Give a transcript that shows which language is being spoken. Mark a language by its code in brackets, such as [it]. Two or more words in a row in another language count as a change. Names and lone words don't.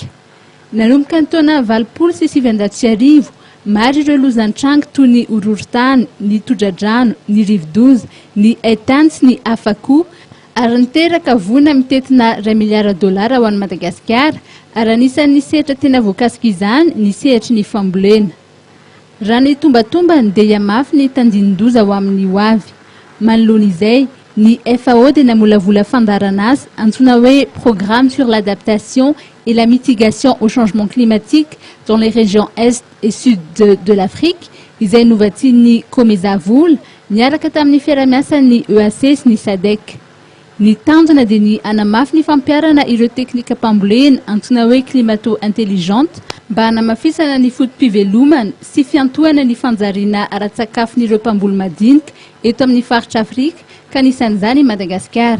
[mg] Nanomboka ny taona 2070 maro ireo lozan-tranga toy ny horohorontany, ny tondra-drano, ny rivo-doza, ny haintany sy ny hafa koa ary niteraka voana mitetina $1 miliara ho an'i Madagasikara ary anisan'ny sehatra tena voakasika izany ny sehatry ny fambolena. Raha ny tombatombany dia hiamafy ny tandinin-doza ho amin'ny ho avy. Manoloana izay, ny FAO dia namolavola fandaharan'asa antsoina hoe [fr] Programme sur l'adaptation et la mitigation au changement climatique dans les régions est et sud de l'Afrique, [mg] izay novatsian'ny Komezavola niaraka tamin'ny fiara-miasan'ny EAC sy ny SADC. Ny tanjona dia ny hanamafy ny fampiarana ireo teknika mpambolena antsoina hoe climato-intelligente mba hanamafisana ny fotom-pivelomana sy fiantohana ny fanjariana ara-tsakafon'ireo mpamboly madinika eto amin'ny faritra Afrika ka anisan'izany i Madagasikara.